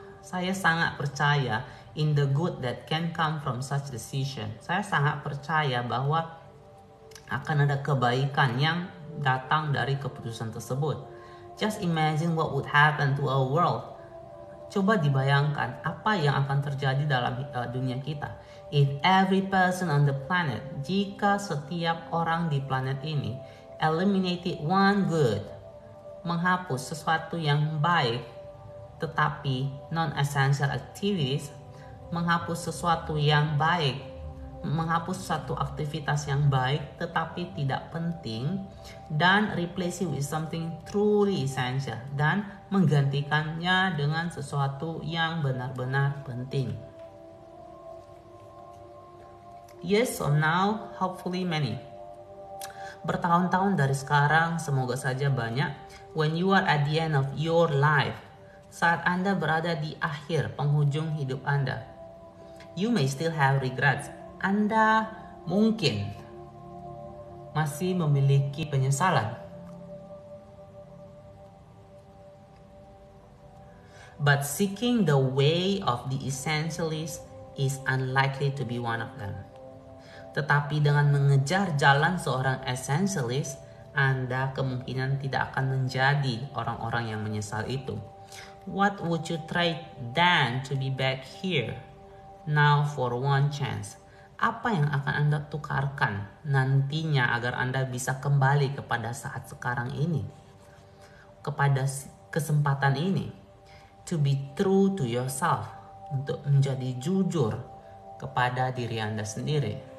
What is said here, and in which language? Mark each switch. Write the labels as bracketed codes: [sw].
[id] Saya sangat percaya [en] in the good that can come from such decision. [id] Saya sangat percaya bahwa akan ada kebaikan yang datang dari keputusan tersebut. [en] Just imagine what would happen to our world. [id] Coba dibayangkan apa yang akan terjadi dalam dunia kita. [en] If every person on the planet, [id] jika setiap orang di planet ini [en] eliminated one good, [id] menghapus sesuatu yang baik tetapi [en] non-essential activities, [id] menghapus sesuatu yang baik, menghapus suatu aktivitas yang baik tetapi tidak penting, dan [en] replace it with something truly essential, [id] dan menggantikannya dengan sesuatu yang benar-benar penting. [en] Yes, so now hopefully many. [id] Bertahun-tahun dari sekarang, semoga saja banyak. [en] When you are at the end of your life, [id] saat Anda berada di akhir penghujung hidup Anda, [en] you may still have regrets. [id] Anda mungkin masih memiliki penyesalan. [en] But seeking the way of the essentialist is unlikely to be one of them. [id] Tetapi dengan mengejar jalan seorang essentialist, Anda kemungkinan tidak akan menjadi orang-orang yang menyesal itu. [en] What would you trade then to be back here now for one chance? [id] Apa yang akan Anda tukarkan nantinya agar Anda bisa kembali kepada saat sekarang ini, kepada kesempatan ini? [en] To be true to yourself, [id] untuk menjadi jujur kepada diri Anda sendiri.